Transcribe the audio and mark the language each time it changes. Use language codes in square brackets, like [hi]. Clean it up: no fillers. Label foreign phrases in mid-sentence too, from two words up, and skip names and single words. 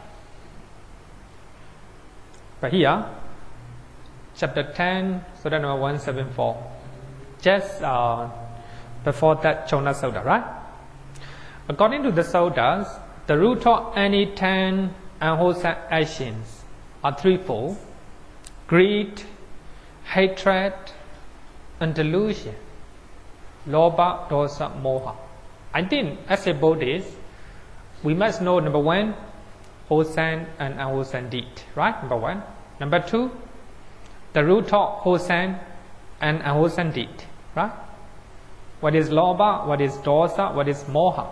[en] But here, chapter 10, Sutta number 174, just before that Chona Sutta, right? According to the Suttas, the root of any 10 unwholesome actions are threefold: greed, hatred, and delusion. [pi] Lobha, dosa, moha. [en] I think as a Buddhist, we must know number one, wholesome and unwholesome deed, right? Number one. Number two, the root of wholesome and unwholesome deed, right? What is lobha, what is dosa, what is moha?